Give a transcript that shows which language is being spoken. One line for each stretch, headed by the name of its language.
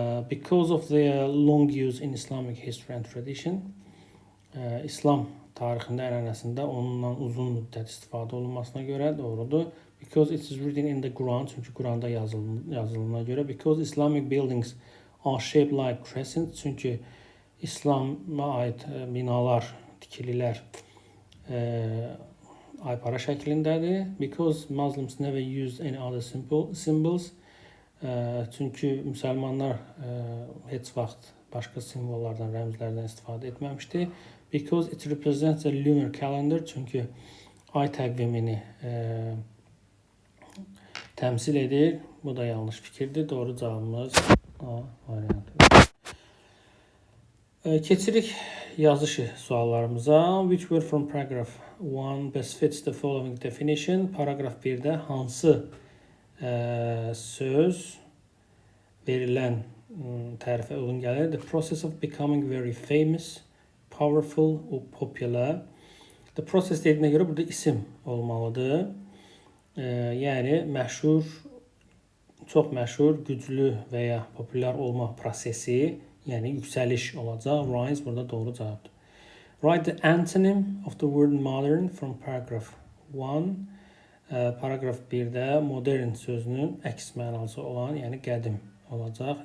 English: Because of their long use in Islamic history and tradition.
Azerbaijani: İslam tarixində, ənənəsində onunla uzun müddət istifadə olunmasına görə doğrudur.
English: Because it is written in the Quran,
Azerbaijani: çünki Quranda yazıldığına görə.
English: Because Islamic buildings are shaped like crescent,
Azerbaijani: çünki İslama aid binalar, tikililər aypara şəklindədir.
English: Because Muslims never used any other symbols,
Azerbaijani: çünki müsəlmanlar heç vaxt başqa simvollardan, rəmzlərdən istifadə etməmişdi.
English: Because it represents a lunar calendar,
Azerbaijani: çünki ay təqvimini təmsil edir. Bu da yanlış fikirdir. Doğru cavabımız A variantıdır. Keçirik yazışı suallarımıza.
English: Which word from paragraph 1 best fits the following definition?
Azerbaijani: Paragraf 1-də hansı söz verilən tərifə uyğun gəlir?
English: The process of becoming very famous, powerful or popular. The process
Azerbaijani: dediyinə görə burada isim olmalıdır. Yəni məşhur, çox məşhur, güclü və ya populyar olma prosesi, yəni yüksəliş olacaq. Rise burada doğru cavabdır.
English: Write the antonym of the word modern from paragraph 1.
Azerbaijani: Paragraf 1-də modern sözünün əks mənalısı olan, yəni qədim olacaq.